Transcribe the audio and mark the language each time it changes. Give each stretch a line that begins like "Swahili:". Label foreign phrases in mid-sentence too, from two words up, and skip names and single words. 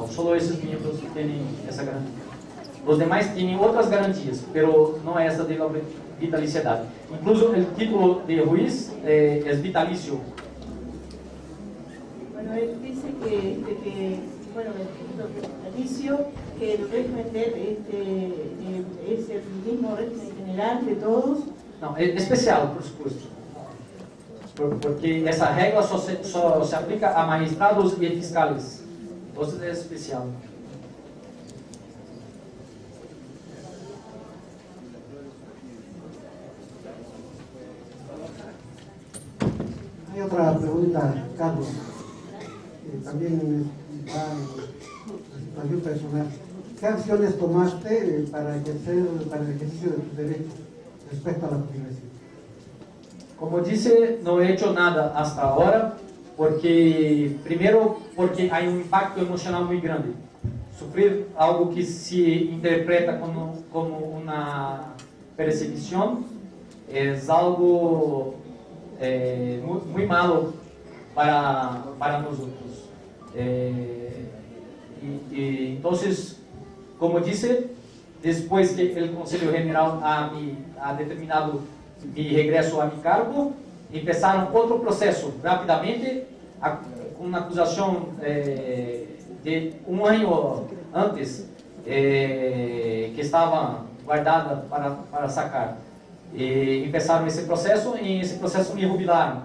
Spanish: Solo esos miembros tienen esa garantía. Los demás tienen otras garantías, pero no esa de la vitaliciedad. Incluso el título de juez es vitalicio. Bueno, él dice que el título vitalicio, que el régimen de ese del mismo régimen general de todos?
Portuguese: Não, é especial,
Spanish: por supuesto.
Portuguese: Porque essa regra só se aplica a magistrados e fiscales. Então é especial. Hay otra pregunta, Carlos, que también va en la situación personal. ¿Qué acciones tomaste para el ejercicio de tus derechos respecto a la jubilación? Como disse, não
Spanish: he hecho nada hasta ahora,
Portuguese: primeiro porque há um impacto emocional muito grande. Sofrer algo que se interpreta como uma perseguição é algo muito malo para nós outros. Então, como disse, depois que o Conselho General
Spanish: ha determinado mi
Portuguese: regresso
Spanish: a mi cargo,
Portuguese: começaram outro processo rapidamente, com uma acusação de um ano antes, que estava guardada para sacar. E começaram esse processo, e esse processo me jubilaram.